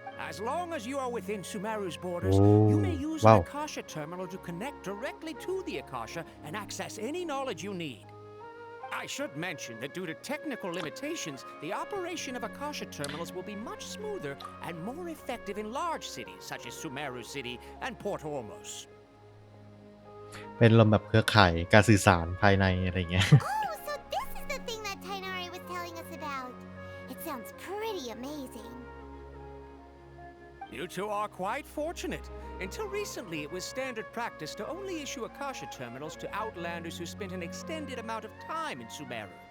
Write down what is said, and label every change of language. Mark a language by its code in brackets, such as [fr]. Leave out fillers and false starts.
[en] As long as you are within Sumeru's borders, you may use an Akasha terminal to connect directly to the Akasha and access any knowledge you need. I should mention that due to technical limitations, the operation of Akasha terminals will be much smoother and more effective in large cities such as Sumeru City and Port Ormos. [th] เป็นลมแบบเครือข่ายการสื่อสารภายในอะไรเงี้ย [en] Oh, so this is the thing that Tainari was telling us about. It sounds pretty amazing. You two are quite fortunate. Until recently, it was standard practice to only issue Akasha terminals to outlanders who spent an extended amount of time in Sumeru.